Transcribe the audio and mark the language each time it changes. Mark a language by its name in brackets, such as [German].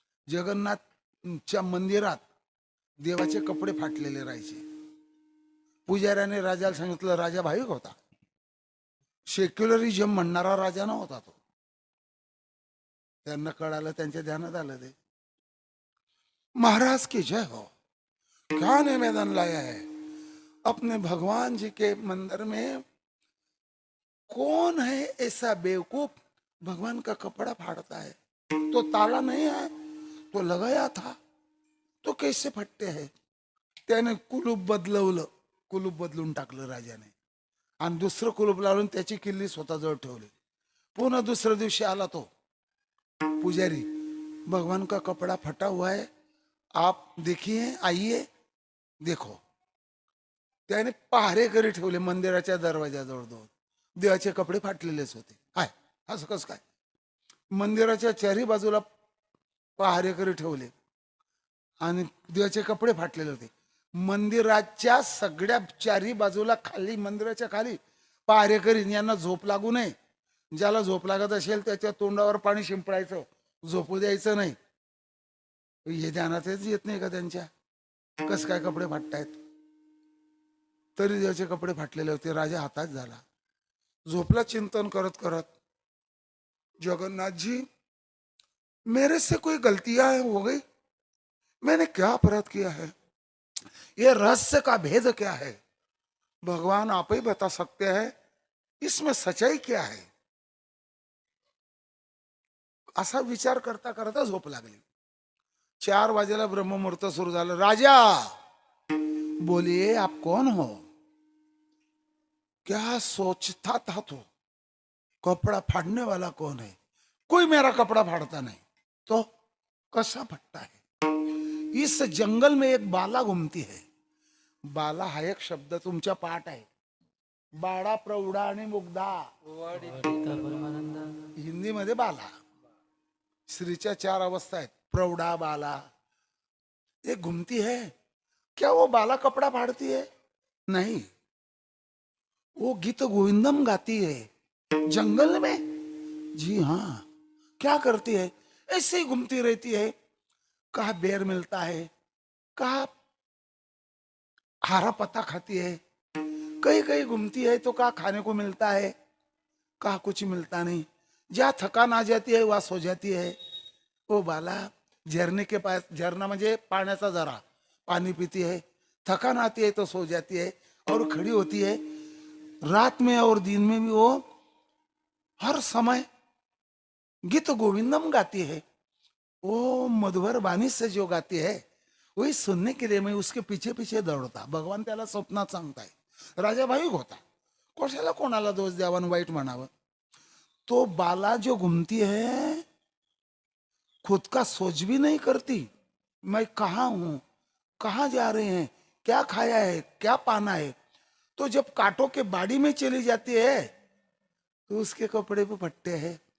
[Marathi] जगन्नाथच्या मंदिरात देवाचे कपडे फाटलेले राहायचे. पुजाऱ्याने राजाला सांगितलं, राजा भाविक होता, सेक्युलरिझम म्हणणारा राजा नव्हता तो. त्यांना कळालं, त्यांच्या ध्यानात आलं ते. [Hindi] महाराज की जय हो, क्या निवेदन लाया है अपने भगवान जी के मंदिर में? कौन है ऐसा बेवकूफ भगवान का कपड़ा फाड़ता है? तो ताला नहीं है, तो लगाया था, तो कैसे फटते है? [Marathi] त्याने कुलूप बदलवलं, कुलूप बदलून टाकलं राजाने, आणि दुसरं कुलूप लावून त्याची किल्ली स्वतःजवळ ठेवली. पुन्हा दुसऱ्या दिवशी आला तो पुजारी, [Hindi] भगवान का कपड़ा फटा हुआ है, आप देखिए, आइए देखो. [Marathi] त्याने पहारेकरी ठेवले मंदिराच्या दरवाजाजवळ. देवाचे कपडे फाटलेलेच होते. हाय असं कसं काय? मंदिराच्या चारी बाजूला पहारेकरी ठेवले आणि देवाचे कपडे फाटलेले होते. मंदिराच्या सगळ्या चारी बाजूला खाली, मंदिराच्या खाली पहारेकरी, यांना झोप लागू नये. ज्याला झोप लागत असेल त्याच्या तोंडावर पाणी शिंपडायचं, झोपू द्यायचं नाही. हे ध्यानातच येत नाही का त्यांच्या? कस काय कपडे फाटतायत? तरी देवाचे कपडे फाटलेले होते. राजा हातात झाला, झोपला. चिंतन करत करत, [Hindi] जगन्नाथ जी, मेरे से कोई गलतियां हो गई? मैंने क्या अपराध किया है? ये रहस्य का भेद क्या है? भगवान आप ही बता सकते हैं, इसमें सच्चाई क्या है? [Marathi] असा विचार करता करता झोप लागली. 4 वाजेला ब्रह्ममुहूर्त सुरू झालं. [Hindi] राजा बोलिए, आप कौन हो? क्या सोचता था तू? कपड़ा फाड़ने वाला कौन है? कोई मेरा कपड़ा फाड़ता नहीं. तो कसा फटता है? इस जंगल में एक बाला घुमती है. [Marathi] बाला हा एक शब्द तुमच्या पाठ आहे. बाळा, प्रौढा आणि मुग्धा. हिंदी मध्ये बाला. स्त्रीच्या 4 अवस्था आहेत, प्रौढा, बाला. [Hindi] एक घूमती है. क्या वो बाला कपड़ा फाड़ती है? नहीं, वो गीत गोविंदम गाती है जंगल में. जी हाँ. क्या करती है? ऐसे ही घूमती रहती है. कहा बेर मिलता है, कहा हरा पत्ता खाती है, कहीं कहीं घूमती है तो कहा खाने को मिलता है, कहा कुछ मिलता नहीं. जहाँ थकान आ जाती है वहां सो जाती है. वो बाला झरने के पास, [Marathi] झरना म्हणजे पाण्याचा झरा, [Hindi] पानी पीती है. थकान आती है तो सो जाती है और खड़ी होती है. रात में और दिन में भी वो हर समय गीत गोविंदम गाती है. वो मधुर बानी से जो गाती है वही सुनने के लिए मैं उसके पीछे पीछे दौड़ता. [Marathi] भगवान त्याला स्वप्नात सांगताय. राजा भाविक होता. कशाला कोणाला दोष द्यावा आणि वाईट म्हणावं. [Hindi] तो बाला जो घूमती है खुद का सोच भी नहीं करती. मैं कहाँ हूं, कहाँ जा रहे हैं, क्या खाया है, क्या पाना है. तो जब कांटों के बाड़ी में चली जाती है तो उसके कपड़े पे फटते हैं.